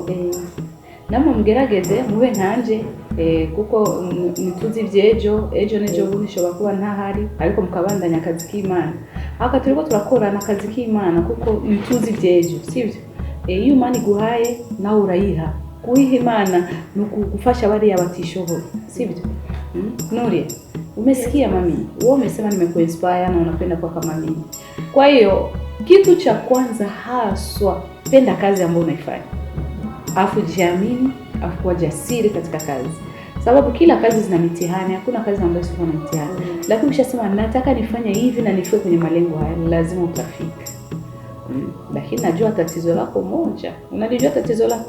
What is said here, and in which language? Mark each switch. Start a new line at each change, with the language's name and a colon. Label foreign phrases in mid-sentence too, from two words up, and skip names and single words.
Rundi: namwe mugerageze mube nkanje kuko nituzi ejo n'ejo bundi shobora kuba ntahari ariko mukabandanya akazi k'Imana aka turiko turakorana akazi k'Imana kuko nituzi ejo sivyo iyo Imana iguhaye nawe urayiha
Swahili: kuiha Imana nukufasha wale batishoboye sivyo Nuria umesikia mami wewe umesema nimekuinspire na unapenda kwa kama mimi kwa hiyo kitu cha kwanza haswa penda kazi ambayo unaifanya afu jiamini afu kuwa jasiri katika kazi sababu kila kazi zina mitihani hakuna kazi ambayo sio na mitihani lakini ukishasema nataka nifanye hivi na nifike kwenye malengo haya lazima utafika lakini najua tatizo lako moja unajua tatizo lako